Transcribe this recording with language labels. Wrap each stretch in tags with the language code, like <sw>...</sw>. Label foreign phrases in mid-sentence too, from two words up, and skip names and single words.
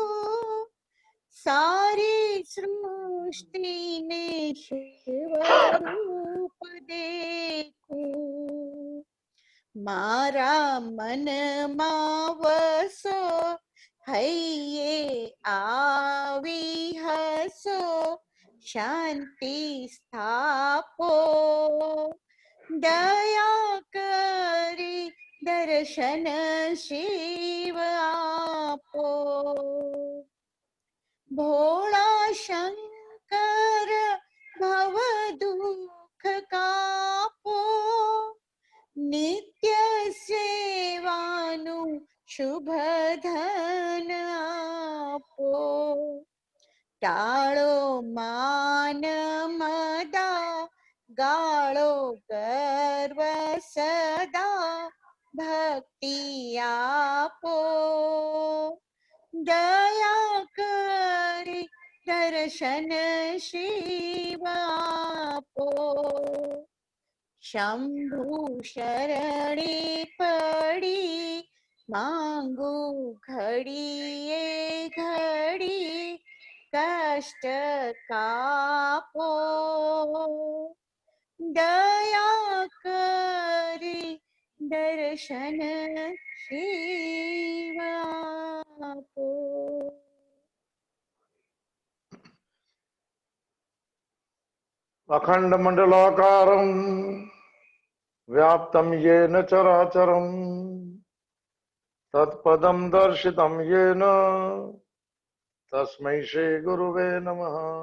<gu>સારી સૃષ્ટિ ને શિવ રૂપ દેખો મારા મન વસો હૈયે આવી હસો શાંતિ સ્થાપો દયા કરી દર્શન શિવ આપો ભોળા શંકર ભવ દુખ કાપો નિત્ય સેવાનું શુભ ધન આપો ટાળો માન મદા ગાળો ગર્વ સદા ભક્તિ આપો દયા કરી દર્શન શિવ આપો શંભુ શરણે પડી માંગું ઘડીએ ઘડી કષ્ટ કાપો દયા કરી દર્શન શિવ આપો</gu> <sa>अखंड मंडलाकारं व्याप्तं येन चराचरं तत्पदं दर्शितं येन तस्मै श्री गुरुवे नमः।</sa>